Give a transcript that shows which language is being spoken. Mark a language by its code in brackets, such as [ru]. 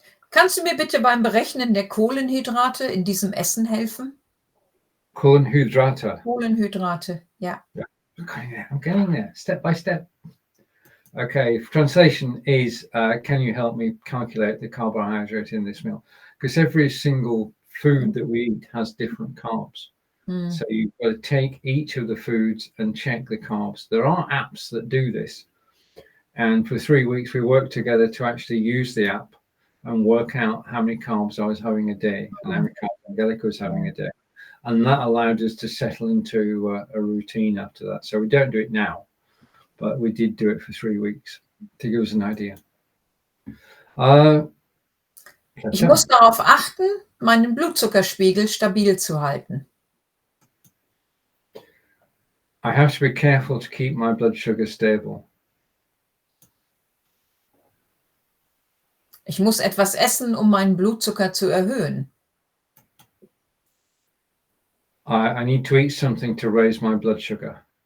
[de] Kannst du mir bitte beim Berechnen der Kohlenhydrate in diesem Essen helfen? Kohlenhydrate. Kohlenhydrate, yeah. [en] I'm getting there, step by step. Okay, translation is, can you help me calculate the carbohydrate in this meal? Because every single food that we eat has different carbs. So you've got to take each of the foods and check the carbs. There are apps that do this. And for 3 weeks, we worked together to actually use the app and work out how many carbs I was having a day and how many carbs Angelika was having a day. And that allowed us to settle into a routine after that. So we don't do it now, but we did do it for 3 weeks to give us an idea. [de] Ich muss darauf achten, meinen Blutzuckerspiegel stabil zu halten. [en] I have to be careful to keep my blood sugar stable. [de] Ich muss etwas essen, um meinen Blutzucker zu erhöhen. [en] I need to eat something to raise my blood sugar.